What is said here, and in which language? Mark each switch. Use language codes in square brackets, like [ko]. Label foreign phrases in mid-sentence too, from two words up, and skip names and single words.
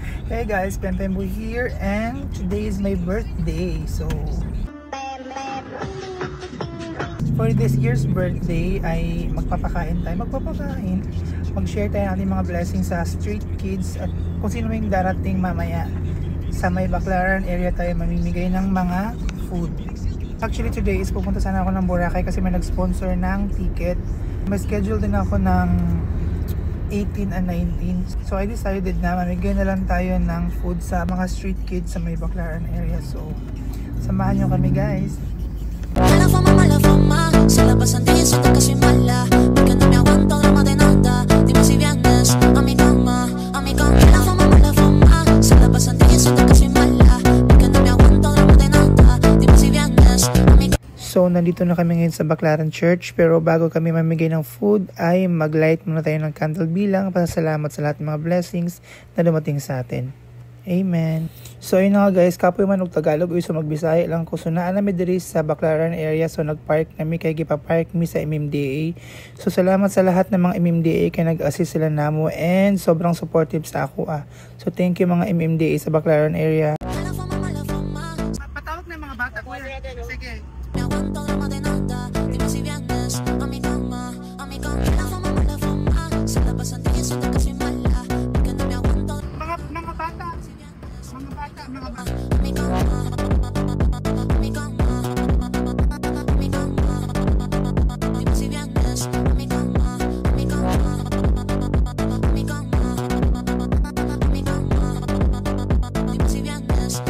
[en] Hey guys, Pempembu here and today is my birthday. So for this year's birthday [tl] ay magpapakain tayo. Mag-share tayo ng ating mga blessings sa [en] street kids [tl] at kung sino yung darating mamaya. Sa may Baclaran area tayo mamimigay ng mga food. [en] Actually today is [tl] pupunta sana ako ng Boracay kasi may nag-sponsor ng ticket. May schedule din ako ng 18 and 19. [en] So I decided [tl] na mamigay na lang tayo ng food sa mga [en] street kids [tl] sa may Baclaran area. So samahan nyo kami guys. [es] Mala fama, se la pasan diciendo que soy mala, porque no me aguanto drama de nada. Dime si vienes a mi cama. La fama, se la pasan diciendo que soy mala, porque no me aguanto drama de nada. Dime si vienes a mi cama. [tl] So, nandito na kami ngayon sa Baclaran Church. Pero bago kami mamigay ng food, ay mag-light muna tayo ng candle bilang pasasalamat sa lahat ng mga blessings na dumating sa atin. Amen. [ceb] So, [tl] yun na nga [ceb] guys, kapoy man og Tagalog, so magbisaya lang ko. So, naan namin diri sa Baclaran area. So, nag-park kami kay gipa-park mi sa MMDA. [tl] So, salamat sa lahat ng mga MMDA [ceb] kay nag-assist sila namo [tl] and sobrang supportive sa ako So, [en] thank you [tl] mga MMDA sa Baclaran area. Patawag na mga bata ko. Sige. [es] Me aguanto drama de nada. Dime si vienes a mi cama. La fama, se la pasan diciendo que soy mala, porque no me aguanto. [tl] Mga bata. [es] Mi cama. Dime si vienes a mi cama. Dime si vienes.